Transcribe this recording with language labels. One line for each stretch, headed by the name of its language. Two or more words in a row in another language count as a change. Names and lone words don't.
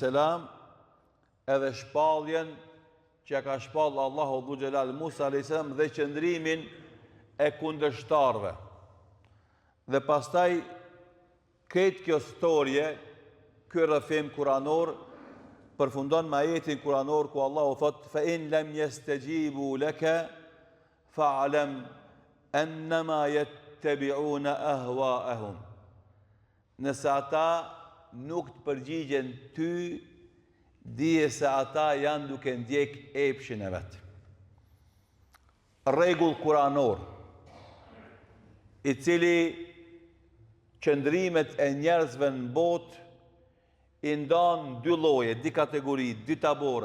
Albanian: edhe shpalljen që ka shpall Allahu Dhul Xhelal Musa a.s. dhe qëndrimin e kundërshtarëve. Dhe pastaj këtë kjo storje, ky rrëfim kuranor, përfundon me ajetin kuranor ku Allahu thot:
Arabic: "فإن لم يستجيبوا لك فاعلم أنما يتبعون أهواءهم."
Albanian: Nëse ata nuk të përgjigjen ty, dije se ata janë duke ndjek epshin e vet. Rregull kuranor, i cili qëndrimet e njerëzve në botë i ndan dy lloje, dy kategori, dy tabore.